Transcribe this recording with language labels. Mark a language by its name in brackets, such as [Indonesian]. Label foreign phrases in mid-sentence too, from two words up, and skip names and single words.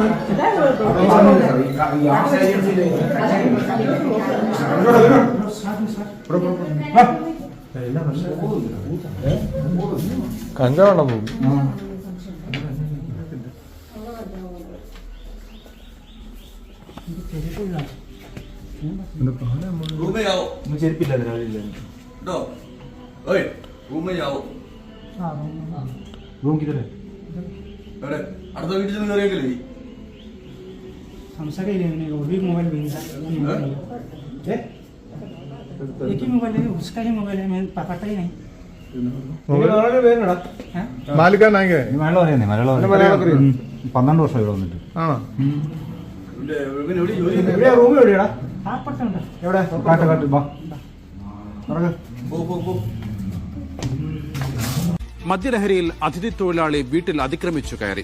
[Malayalam] കഞ്ചാവണം പോകും [Hindi] ചെരുപ്പില്ല रूम किधर है [Malayalam] അടുത്ത വീട്ടിൽ ചെന്ന് കയറിയേക്കല്ലേ [Hindi] हमसे वो भी मोबाइल एक ही मोबाइल है उसका ही मोबाइल है मैं पकड़ता ही नहीं [Malayalam] മാലിക്കാനായിക്കേ മലയാളം അറിയാന്നേ മലയാളം 12 വർഷം ഇവിടെ വന്നിട്ട് ആണോ എവിടെയാ റൂം എവിടെയാടാ ആപ്പുണ്ട് എവിടെ കാട്ട് വാ മദ്യലഹരിയിൽ അതിഥി തൊഴിലാളി വീട്ടിൽ അതിക്രമിച്ചു കയറി.